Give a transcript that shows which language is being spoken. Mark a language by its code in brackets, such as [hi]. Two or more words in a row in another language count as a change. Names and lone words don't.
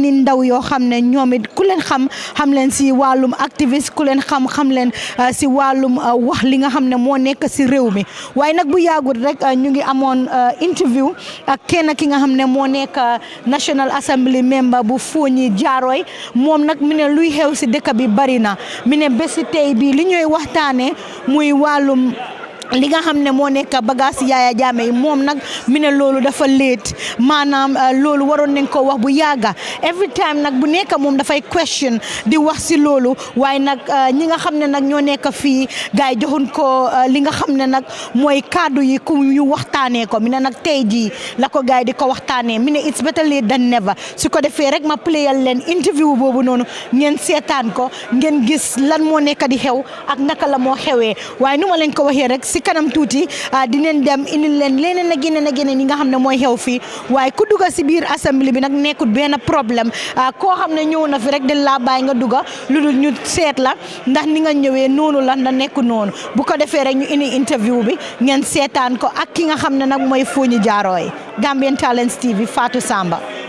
[wo] i ndaw yoo xam ne ñoom it ku leen xam leen si wàllum activiste ku leen xam leen si wàllum wax li nga xam ne moo nekk si réew mi waaye nag bu yàggul rek ñu ngi amoon interview ak kenn ki nga xam ne moo nekk [en] National Assembly member [wo] bu Fooñi Jaaroy moom nag mi ne luy xew si dëkk bi bari na mi ne bési tey bi li ñooy waxtaane muy wàllum li nga xam ne moo nekk bagage Yaya Jammeh yi moom nag mi ne loolu dafa late maanaam loolu waroon nañ ko wax bu yàgga [en] every time [wo] nag bu nekk moom dafay question di wax si loolu waaye nag ñi nga xam ne nag ñoo nekk fii gars yi joxuñ ko li nga xam ne nag mooy kaddu yi ku ñu waxtaanee ko mi ne nag tey jii la ko gars yi di ko waxtaanee mi ne [en] it's better late than never [wo] su ko defee rek ma playal leen interview boobu noonu ngeen seetaan ko ngeen gis lan moo nekk di xew ak naka la moo xewee waaye nu ma leen ko waxee rek si kanam tuuti dinañ dem indil leen leneen ak yeneen yi nga xam ne mooy xew fii waaye ku dugga si biir assemblée bi nag nekkut benn problème koo xam ne ñëw na fi rek dañ laa bàyyi nga dugga lu dul ñu seet la ndax ni nga ñëwee noonu la na nekku noonu bu ko defee rek ñu indi interview bi ngeen seetaan ko ak ki nga xam ne nag mooy Fooñi Jaaroy Gambian Talents TV Fatou Samba.